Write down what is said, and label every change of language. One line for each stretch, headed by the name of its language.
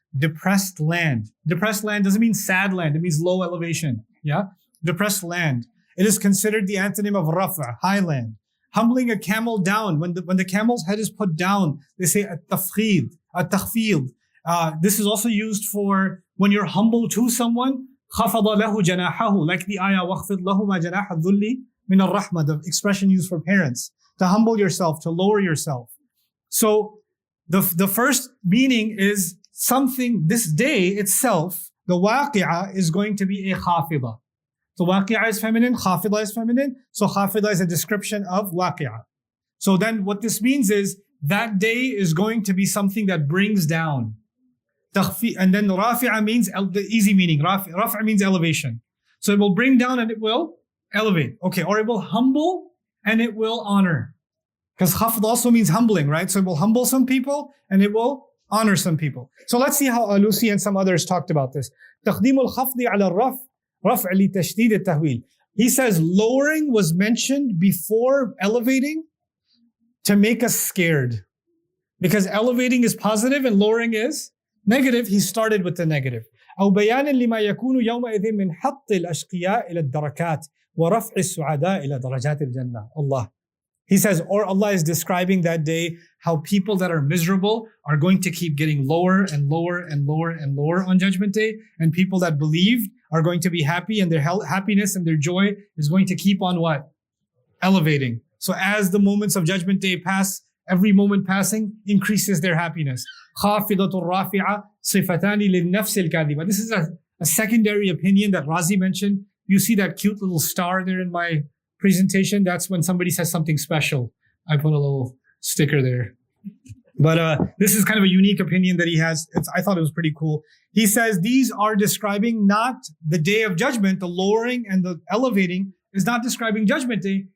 English: Depressed land. Depressed land doesn't mean sad land. It means low elevation. Yeah? Depressed land. It is considered the antonym of rafa, high land. Humbling a camel down. When the camel's head is put down, they say at-tafkhid, at-takhfid. This is also used for when you're humble to someone.
Arabic: خَفَضَ لَهُ جَنَاحَهُ. Like the ayah, وَخْفِضْ لَهُمَا جَنَاحَ الذُّلِّ مِنَ الرَّحْمَةِ.
English: The expression used for parents. To humble yourself, to lower yourself. So the first meaning is something, this day itself, the waqi'ah is going to be a khafidah. So waqi'ah is feminine, khafidah is feminine. So khafidah is a description of waqi'ah. So then what this means is that day is going to be something that brings down. And then rafi'a means the easy meaning. Rafi'a means elevation. So it will bring down and it will elevate. Okay, or it will humble and it will honor. Because khafd also means humbling, right? So it will humble some people and it will honor some people. So let's see how Alusi and some others talked about this.
Arabic: تقديم الخفض على الرفع رفع لتشديد التهويل.
English: He says lowering was mentioned before elevating to make us scared. Because elevating is positive and lowering is negative. He started with the negative.
Arabic: أو بيانا لما يكون يومئذ من حط الأشقياء إلى الدركات ورفع السعداء إلى درجات الجنة.
English: Allah. He says, or Allah is describing that day how people that are miserable are going to keep getting lower and lower and lower and lower on Judgment Day. And people that believed are going to be happy, and their happiness and their joy is going to keep on what? Elevating. So as the moments of Judgment Day pass, every moment passing increases their happiness.
Arabic: خافضة رافعة صفتان للنفس الكاذبة.
English: This is a secondary opinion that Razi mentioned. You see that cute little star there in my presentation? That's when somebody says something special. I put a little sticker there. But this is kind of a unique opinion that he has. I thought it was pretty cool. He says these are describing not the day of judgment. The lowering and the elevating is not describing Judgment Day.